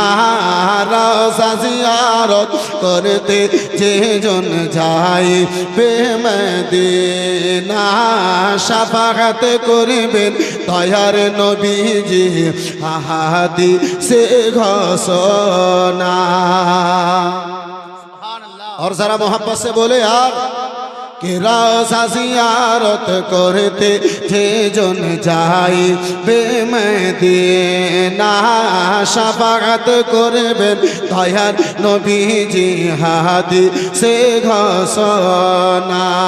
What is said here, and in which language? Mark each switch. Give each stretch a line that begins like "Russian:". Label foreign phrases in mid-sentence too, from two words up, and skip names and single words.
Bangla: রওজা জিয়ারত করতে যে জন যাই বে মদিনা। শাফাআত করবেন দয়ার নবীজি হাদিসে ঘোষণা।
Hindi: और जरा मोहब्बत से बोले यार कि
Bangla: রওজা জিয়ারত করতে যে জন যাই বে মদিনা। শাফাআত করবেন দয়ার নবীজি হাদিসে ঘোষণা।